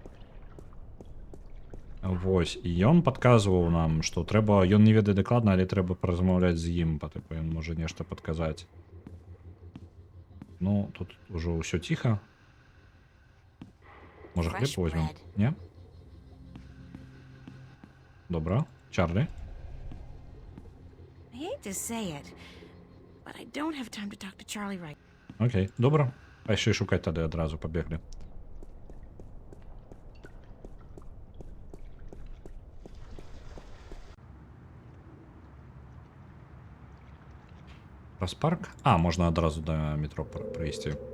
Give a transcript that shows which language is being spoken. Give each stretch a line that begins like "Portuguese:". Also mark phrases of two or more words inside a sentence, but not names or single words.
Belarusian: Вось, і ён падказваў нам, што трэба, ён не ведае дакладна, але трэба паразмаўляць з ім, тыпу, ён можа нешта падказаць. Ну, тут ужо ўсё ціха. Можа, хлеб возьмем? Не? Добра. Чарлі?
English: I hate to say it, but I don't have time to talk to Charlie right.
Belarusian: Окей, добра. Пайшлі шукаць тады адразу пабеглі. Праз парк? А, можна адразу да метро прыйсці.